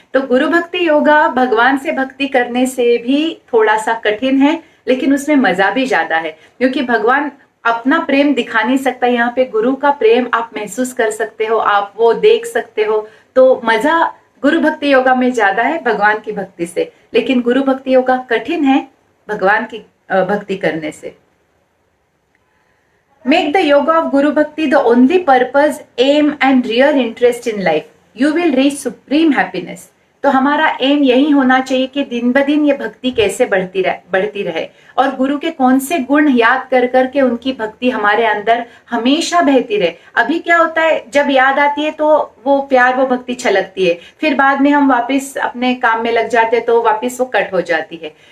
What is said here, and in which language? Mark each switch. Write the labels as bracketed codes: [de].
[hi] तो गुरु भक्ति योगा भगवान से भक्ति करने से भी थोड़ा सा कठिन है, लेकिन उसमें मजा भी ज्यादा है, क्योंकि भगवान अपना प्रेम दिखा नहीं सकता। यहाँ पे गुरु का प्रेम आप महसूस कर सकते हो, आप वो देख सकते हो, तो मजा गुरु भक्ति योगा में ज्यादा है भगवान की भक्ति से। लेकिन गुरु भक्ति योगा कठिन है भगवान की भक्ति करने से। [en] Make the yoga of Guru Bhakti the only purpose, aim and real interest in life. You will reach supreme happiness. [hi] तो हमारा एम यही होना चाहिए कि दिन ब दिन ये भक्ति कैसे बढ़ती रहे और गुरु के कौन से गुण याद कर करके उनकी भक्ति हमारे अंदर हमेशा बहती रहे। अभी क्या होता है, जब याद आती है तो वो प्यार, वो भक्ति छलकती है, फिर बाद में हम वापस अपने काम में लग जाते हैं तो वापस वो कट हो जाती है।